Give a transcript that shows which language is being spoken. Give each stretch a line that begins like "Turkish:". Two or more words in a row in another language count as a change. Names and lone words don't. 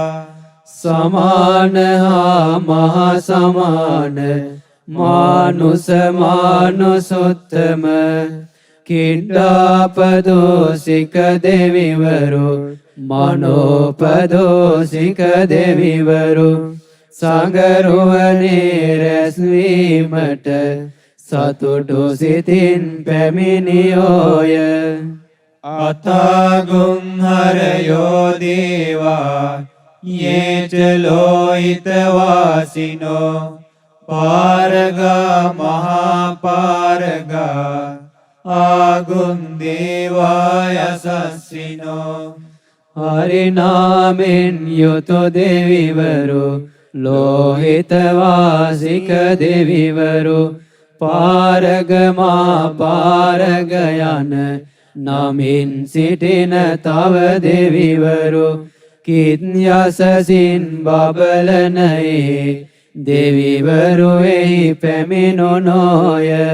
Sinhala: සමාන හා මහා සමාන මානුස මානුසුත්තම කිඩ්ඩාපදෝසික දෙවිවරු මනෝපදෝසික දෙවිවරු සඟරුවනේ රැස්වීමට සතුටු සිතින් පැමිණියෝය
Pali: අතාගුම් හරයෝ දේවා යේචලෝහිතවාසිනෝ පාරගා මහාපාරගා ආගුම් දේවා යසස්සිනෝ
Sinhala: හරිනාමෙන් යුතු දෙවිවරු ලෝහිතවාසික දෙවිවරු පාරගමා පාරග යන නමින් සිටින තව දෙවිවරු කිත් යසසින් බබලනයේ දෙවිවරු එහි පැමිණුනෝය